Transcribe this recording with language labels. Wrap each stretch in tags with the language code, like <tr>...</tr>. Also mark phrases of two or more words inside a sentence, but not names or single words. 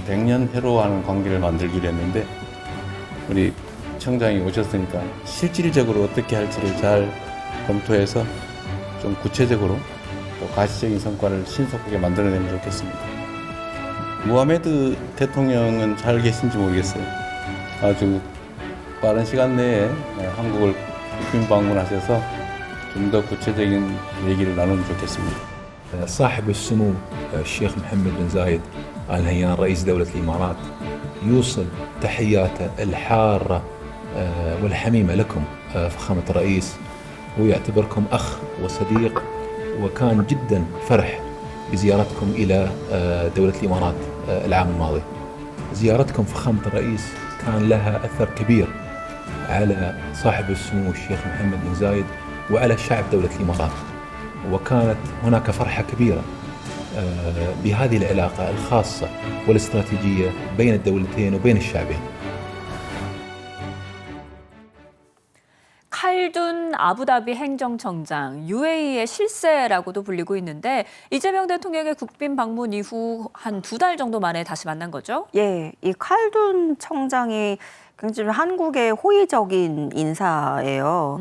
<ko>100년 회로하는 관계를 만들기로 했는데 우리 청장이 오셨으니까 실질적으로 어떻게 할지를 잘 검토해서 좀 구체적으로 또 가시적인 성과를 신속하게 만들어내면 좋겠습니다. 무하메드 대통령은 잘 계신지 모르겠어요. 아주 빠른 시간 내에 한국을 국빈 방문하셔서 좀 더 구체적인 얘기를 나누면 좋겠습니다.</ko> <ar>صاحب السمو الشيخ محمد بن زايد آل نهيان رئيس دولة الإمارات يوصل تحياته الحارة والحميمة لكم فخامة الرئيس ويعتبركم أخ وصديق وكان جدا فرح بزيارتكم إلى دولة الإمارات العام الماضي. زيارتكم فخامة الرئيس كان لها أثر كبير على صاحب السمو الشيخ محمد بن زايد وعلى شعب دولة الإمارات وكانت هناك فرحة كبيرة بهذه العلاقة الخاصة والاستراتيجية بين الدولتين وبين الشعبين.</ar> <ko>칼둔 아부다비 행정청장, UAE의 실세라고도 불리고 있는데 이재명 대통령의 국빈 방문 이후 한 2달 정도 만에 다시 만난 거죠? 예, 이 칼둔 청장이 굉장히 한국의 호의적인 인사예요.</ko>